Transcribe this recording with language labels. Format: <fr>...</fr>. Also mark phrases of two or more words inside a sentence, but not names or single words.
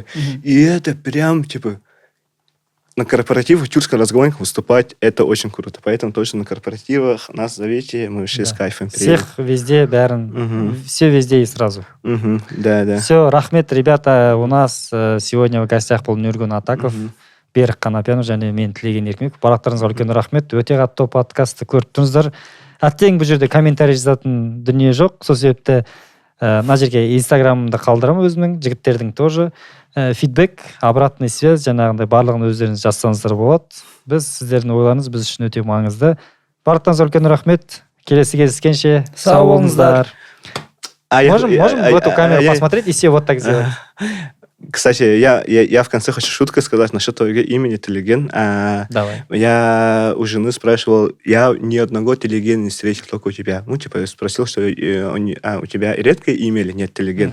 <ru>И это прям, на корпоративах тюркского разговорника выступать, это очень круто. Поэтому точно на корпоративах нас зовите, мы вообще с кайфом приедем. Всех везде, все везде и сразу. Да. Все, рахмет, ребята, у нас сегодня в гостях был Нургун Атаков, Берік Қанапиянов</ru> <kk>және мен</kk> <ru>Тілеген Еркінбеков.</ru> <kk>Барақтарыңызға үлкен рахмет. Өте қатты подкастты көріп тұрсыздар. Әттең бұл жерде комментарий жазатын дүние жоқ. Сол себепті мына жерге инстаграмымды қалдырамын өзімнің, жігіттердің тоже. Фидбек,</kk> <ru>обратный связь,</ru> <kk>жаңағындай барлығын өздеріңіз жазсаңыздар болады. Біз сіздердің ойларыңыз біз үшін өте маңызды. Барлықтарыңызға үлкен рахмет. Келесі кездескенше сау болыңыздар.</kk> <ru>Можем в эту камеру посмотреть и все вот так сделать? Кстати, я в конце хочу шутку сказать насчет твоего имени Тілеген. Давай. Я у жены спрашивал, я ни одного Тілеген не встретил, только у тебя. Спросил, что у тебя редкое имя или нет Тілеген.</ru>